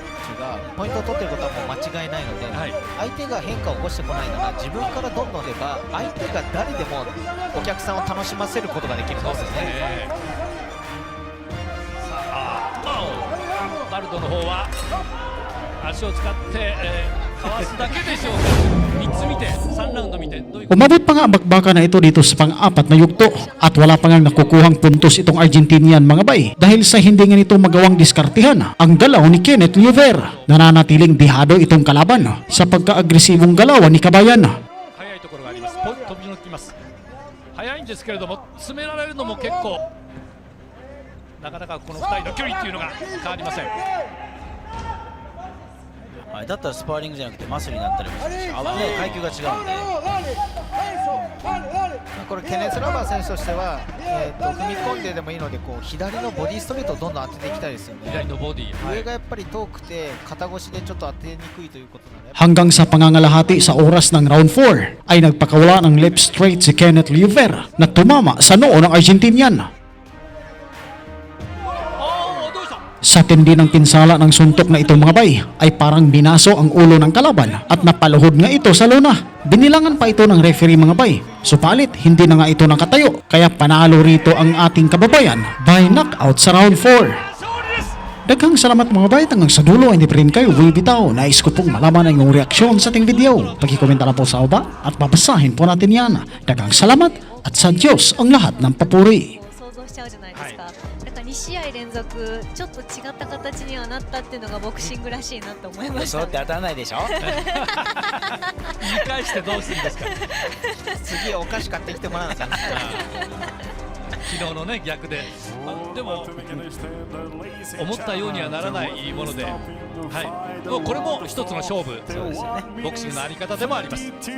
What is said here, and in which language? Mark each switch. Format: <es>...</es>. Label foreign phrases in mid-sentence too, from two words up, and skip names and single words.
<ja>がポイントを取っていることはもう間違いないので、相手が変化を起こしてこないなら自分からどんどん出ば相手が誰でもお客さんを楽しませることができるんですよね。バルドの方は足を使って、かわすだけでしょうか。3つ見て3ラウンド見てどういう</ja> <tl>Umabot pa nga ang bakbakan na ito dito sa pang-apat na yugto at wala pa nga nakukuhang puntos itong Argentinian mga bay dahil sa hindi nga nito magawang diskartihan ang galaw ni Kenneth Lluvia. Nananatiling dihado itong kalaban sa pagka-agresibong galawan ni Kabayan.</tl> <ja>速いところがあります。飛び乗ってきます。速いんですけれども詰められるのも結構なかなかこの2人の距離っていうのが変わりません。はい、だったらスパーリングじゃなくてマスになったりもするし、ね、階級が違うんで、これケネス・ラバー選手としては、踏み込んででもいいのでこう左のボディストレートをどんどん当てていきたいですよね。左のボディ、上がやっぱり遠くて肩越しでちょっと当てにくいということなので</ja> <tl>Hanggang sa pangangalahati sa oras ng round 4 ay nagpakawala ng</tl> <en>left straight</en> <tl>si Kenneth Lluvia na tumama sa noo ng Argentinian. Sa tindi ng pinsala ng suntok na ito mga bay ay parang binaso ang ulo ng kalaban at napaluhod nga ito sa lona. Binilangan pa ito ng referee mga bay. Supalit hindi na nga ito nakatayo kaya panalo rito ang ating kababayan</tl> <en>by knockout</en> <tl>sa round 4.</tl> <ceb>Daghang salamat</ceb> <tl>mga bay, hanggang sa dulo hindi pa rin kayo bibitaw. Nais ko pong malaman ang inyong reaksyon sa ating video. Pagkikomenta lang po sa baba at babasahin po natin yan.</tl> <ceb>Daghang salamat</ceb> <tl>at sa Diyos ang lahat ng papuri.</tl> <ja>想像しちゃうじゃないですか、だから2試合連続ちょっと違った形にはなったっていうのがボクシングらしいなと思いましたね。そうって当たらないでしょ言い返してどうするんですか。次お菓子買ってきてもらうのかな。昨日のね逆で、でも思ったようにはならないもので、はい、もうこれも一つの勝負、そうですよね、ボクシングのあり方でもあります。</ja>